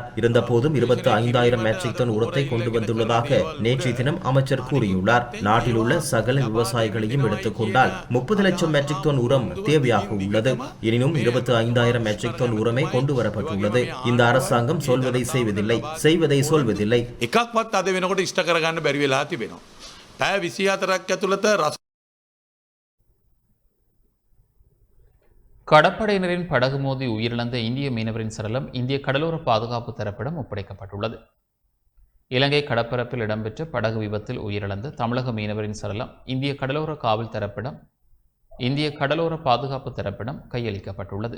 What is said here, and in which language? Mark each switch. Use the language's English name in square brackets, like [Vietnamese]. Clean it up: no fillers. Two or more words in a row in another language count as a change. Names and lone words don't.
[Tamil] இருந்தபோதும் 25,000 மெட்ரிக் டன் உரத்தை கொண்டு வந்துள்ளதாக நேற்றைய தினம் அமைச்சர் கூறியுள்ளார். நாட்டில் உள்ள சகல விவசாயிகளையும் எடுத்துக் கொண்டால் 30 லட்சம் மெட்ரிக் டன் உரம் தேவையாக உள்ளது. எனினும் 25,000 மெட்ரிக் டன் உரமே கொண்டு வரப்பட்டுள்ளது. இந்த அரசாங்கம் சொல்வதை செய்வதில்லை, செய்வதை சொல்வதில்லை. [Sinhala] එකක්වත් අද වෙනකොට ඉෂ්ට කරගන්න බැරි වෙලා තිබෙනවා. පැය 24ක් ඇතුළත [Tamil] கடற்படையினரின் படகு மோதி உயிரிழந்த இந்திய மீனவரின் சடலம் இந்திய கடலோர பாதுகாப்பு தரப்பிடம் ஒப்படைக்கப்பட்டுள்ளது. இலங்கை கடற்பரப்பில் இடம்பெற்ற படகு விபத்தில் உயிரிழந்த தமிழக மீனவரின் சடலம் இந்திய கடலோர காவல் தரப்பிடம் இந்திய கடலோர பாதுகாப்பு தரப்பிடம் கையளிக்கப்பட்டுள்ளது.